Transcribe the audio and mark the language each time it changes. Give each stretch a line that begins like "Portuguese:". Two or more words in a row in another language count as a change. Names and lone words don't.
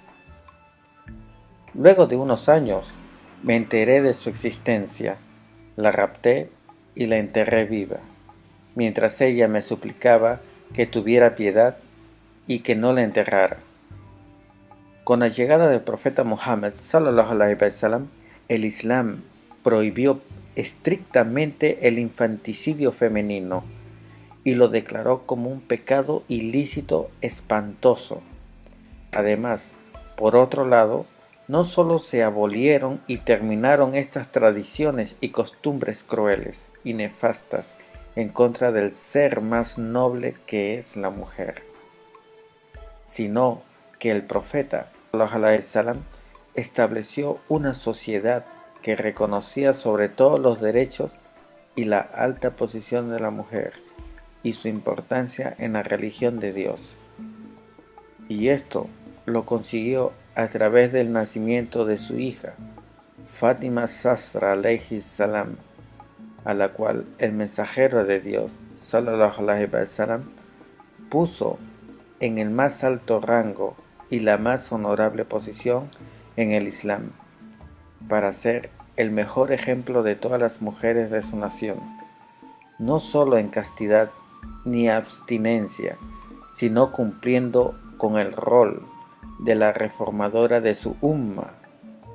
Spanish: Luego de unos años me enteré de su existencia, la rapté y la enterré viva, mientras ella me suplicaba que tuviera piedad y que no la enterrara. Con la llegada del profeta Muhammad
Arabic: صلى الله عليه وسلم,
Spanish: el Islam prohibió estrictamente el infanticidio femenino y lo declaró como un pecado ilícito espantoso. Además, por otro lado, no solo se abolieron y terminaron estas tradiciones y costumbres crueles y nefastas en contra del ser más noble que es la mujer, sino que el profeta
Arabic: صلى الله عليه وسلم
Spanish: estableció una sociedad que reconocía sobre todo los derechos y la alta posición de la mujer y su importancia en la religión de Dios. Y esto lo consiguió a través del nacimiento de su hija, Fátima Zasra
Arabic: عليه السلام,
Spanish: a la cual el mensajero de Dios
Arabic: صلى الله عليه وسلم
Spanish: puso en el más alto rango y la más honorable posición en el Islam, para ser el mejor ejemplo de todas las mujeres de su nación, no solo en castidad ni abstinencia, sino cumpliendo con el rol de la reformadora de su umma